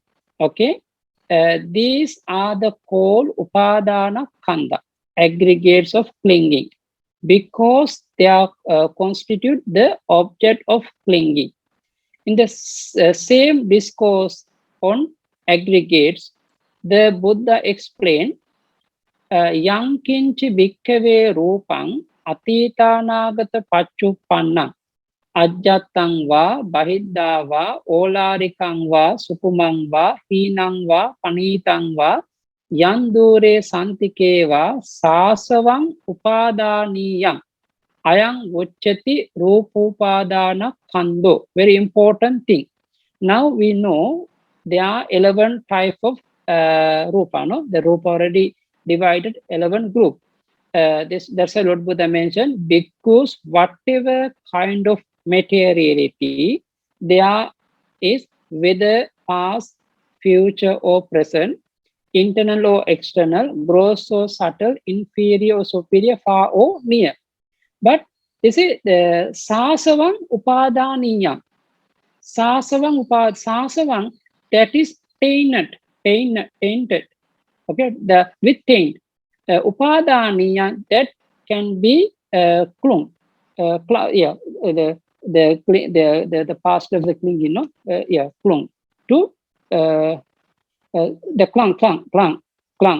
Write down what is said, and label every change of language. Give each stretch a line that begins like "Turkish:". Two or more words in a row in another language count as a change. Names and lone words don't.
English: Okay, these are the called
Pali: Upadana Kanda,
English: aggregates of clinging, because they are constitute the object of clinging. In the same discourse on aggregates, the Buddha explained,
Pali: yang kinchi bhikkave rupang atitanagata pacchuppannam ajjatang va bahidda va olarikang va supumang va hinang va panitang va yandure santike va sasavang upadaniyam ayang uchati rupupadana kando.
English: Very important thing. Now we know there are 11 types of rupa. No? The rupa already divided 11 group. That's a Lord Buddha mentioned, because whatever kind of materiality there is, whether past, future or present, internal or external, gross or subtle, inferior or superior, far or near. But this is the
Pali: sasavang upadaniyam.
English: Sasavang, that is tainted. Okay, the with taint. Upadaniya, that can be clung. The past of the clinging, clung to the clung.